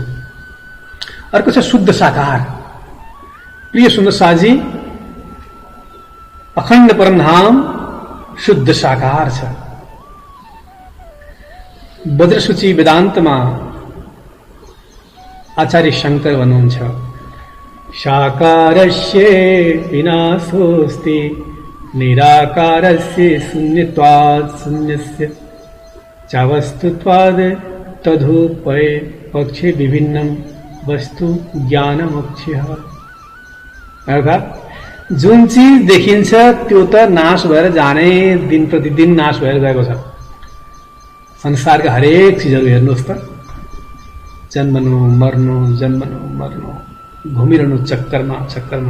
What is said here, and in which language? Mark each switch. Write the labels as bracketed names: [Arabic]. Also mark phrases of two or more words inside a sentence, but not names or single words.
[Nepali] अर्को छ शुद्ध साकार। प्रिय सुन्नुहोस्, अखण्ड परमधाम शुद्ध साकार छ। वज्रसूची वेदान्तमा आचार्य शङ्कर भन्नुहुन्छ, [Sanskrit] साकारस्य विनाशोऽस्ति निराकारस्य शून्यत्वात् शून्यस्य चावस्तुत्वात् तदुपय पक्षे विभिन्नं वस्तु ज्ञानमोक्षः। [Nepali] अर्थात् जुन चीज देखिन्छ त्यो त नाश भएर जाने, दिन प्रतिदिन नाश भएर गएको छ। संसारका हरेक चिजहरू हेर्नुहोस् त, जन्मनु मर्नु, जन्मनु मर्नु, घुमिरहनु चक्करमा।